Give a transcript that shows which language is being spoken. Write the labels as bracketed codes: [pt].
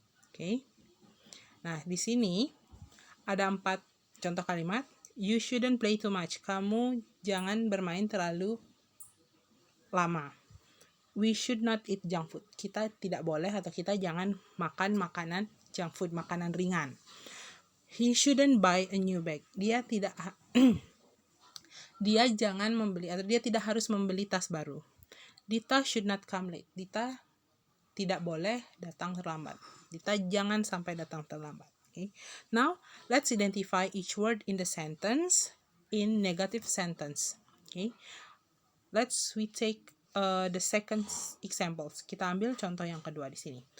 [id] Okay. Nah, di sini ada 4 contoh kalimat. [en] You shouldn't play too much. [id] Kamu jangan bermain terlalu lama. [en] We should not eat junk food. [id] Kita tidak boleh atau kita jangan makan makanan junk food, makanan ringan. [en] He shouldn't buy a new bag. [id] Dia jangan membeli atau dia tidak harus membeli tas baru. [en] Dita should not come late. [id] Dita tidak boleh datang terlambat. Dita jangan sampai datang terlambat. Okay. [en] Now, let's identify each word in the sentence in negative sentence. Okay. We take the second examples. [id] Kita ambil contoh yang kedua di sini.